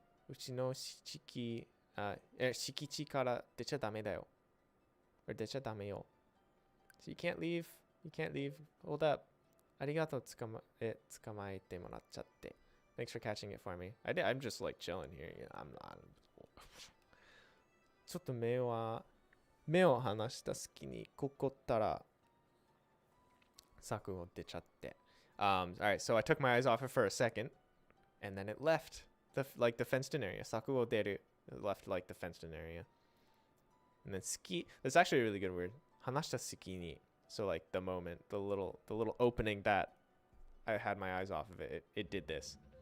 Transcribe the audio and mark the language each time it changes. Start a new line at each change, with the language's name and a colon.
Japanese: うちの敷地から出ちゃダメだよ。
English: or
Japanese: 出ちゃダメよ。
English: So you can't leave. You can't leave. Hold up.
Japanese: ありがとう捕まえてもらっちゃって.
English: Thanks for catching it for me. I'm just like chilling here. You know, I'm not.
Japanese: ちょっと目を離した隙にここったら Saku wo dechatte.
English: All right, so I took my eyes off it for a second, and then it left the fenced-in area.
Japanese: Saku wo deru.
English: It left like the fenced-in area. And then ski. That's actually a really good word.
Japanese: Hanashita suki ni.
English: So like the moment, the little opening that I had my eyes off of it, it did this.